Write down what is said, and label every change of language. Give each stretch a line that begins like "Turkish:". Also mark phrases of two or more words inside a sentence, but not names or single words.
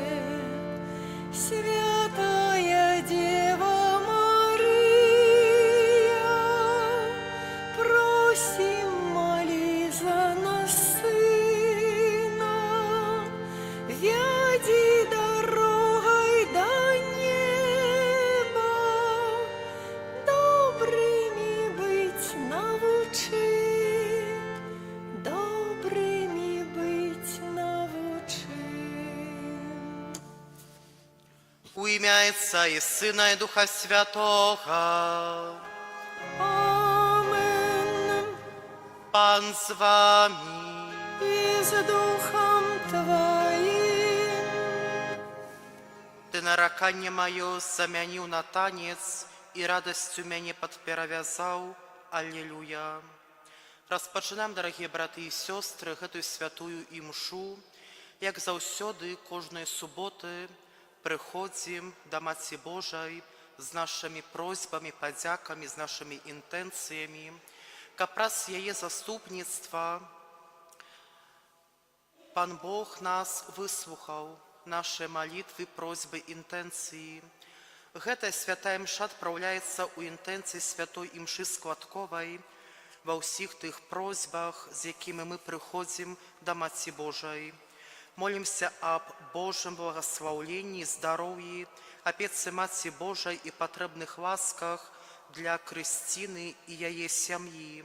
Russian: Святая Дева Мария, просим, моли за нас сына, веди дорогой до неба, добрыми быть научи, добрыми быть научи.
Ukrainian: У ім'я Отця і Сина і Духа Святого. Амен. Пан з вами.
Russian: и с Духом Твоим.
Belarusian: Ты нараканне маё замяніў на танец і радасцю мяне падперавязаў. Аллилуйя. Распачынаем, дарагія браты і сёстры, гэтую святую імшу. Як заўсёды, кожнай суботы прыходзім да Маці Божай з нашымі просьбамі, падзякамі, з нашымі інтэнцыямі, каб праз яе заступніцтва Пан Бог нас выслухаў,
Russian: наши молитвы,
Belarusian: просьбы, інтэнцыі. Гэтая святая імша адпраўляецца ў інтэнцыі святой імшы складковай ва ўсіх тых просьбах, з якімі мы прыходзім да Маці Божай. Молімся аб Божым благаслаўленні, здароўі, апецы Маці Божай і патрэбных ласках для Крысціны і яе сям'і.